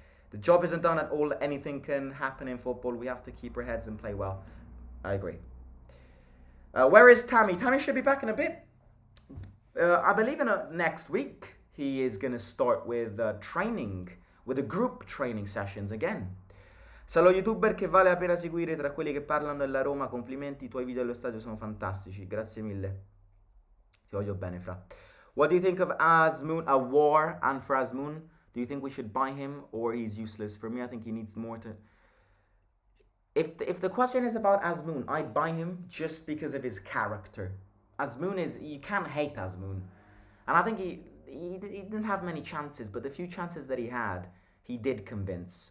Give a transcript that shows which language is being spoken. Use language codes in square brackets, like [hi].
[en] The job isn't done at all. Anything can happen in football. We have to keep our heads and play well. I agree. Where is Tammy? Tammy should be back in a bit. I believe in next week he is going to start with training, with the group training sessions again. [it] Saluto youtuber che vale la pena seguire tra quelli che parlano della Roma. Complimenti, i tuoi video allo stadio sono fantastici. Grazie mille. Ti voglio bene, fra. [en] What do you think of Azmoun, Aouar, and for Azmoun? Do you think we should buy him or he's useless? For me, I think he needs more to... If the question is about Azmoun, I buy him just because of his character. Azmoun is... You can't hate Azmoun. And I think he didn't have many chances, but the few chances that he had, he did convince.